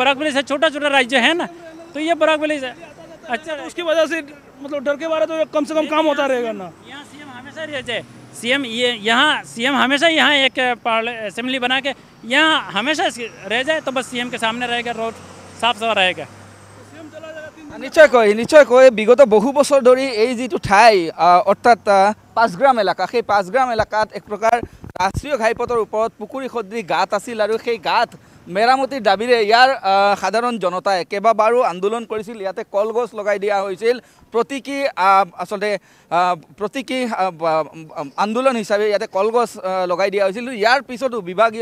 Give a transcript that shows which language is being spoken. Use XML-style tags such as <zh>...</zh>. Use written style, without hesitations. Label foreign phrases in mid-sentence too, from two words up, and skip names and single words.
<hi>बराकबली से छोटा राज्य है ना, तो ये बराकबली से अच्छा, उसकी वजह से मतलब डर के बारे तो कम से कम काम होता रहेगा ना। यहाँ सीएम हमेशा रह जाए, सीएम ये यहाँ सीएम हमेशा यहाँ एक असेंबली बना के यहाँ हमेशा रह जाए तो बस सीएम के सामने रहेगा, रोड साफ सुथरा रहेगा। सीएम चला जाएगा 3</hi> <as>নিশ্চয়কৈ বিগত বহু বছৰ ধৰি এই যিটো ঠাই অৰ্থাৎ 5 গ্ৰাম এলেকা সেই 5 গ্ৰাম এলেকাত এক প্ৰকাৰ ৰাষ্ট্ৰীয় ঘাইপথৰ ওপৰত পুখুৰী সদৃশ গাঁত আছিল আৰু সেই গাঁত মেৰামতিৰ দাবীৰে ইয়াৰ সাধাৰণ জনতাই কেইবাবাৰো আন্দোলন কৰিছিল ইয়াতে কলগছ লগাই দিয়া হৈছিল প্ৰতীকী আচলতে প্ৰতীকী আন্দোলন হিচাপে ইয়াতে কলগছ লগাই দিয়া হৈছিল ইয়াৰ পিছতো বিভাগীয়</as>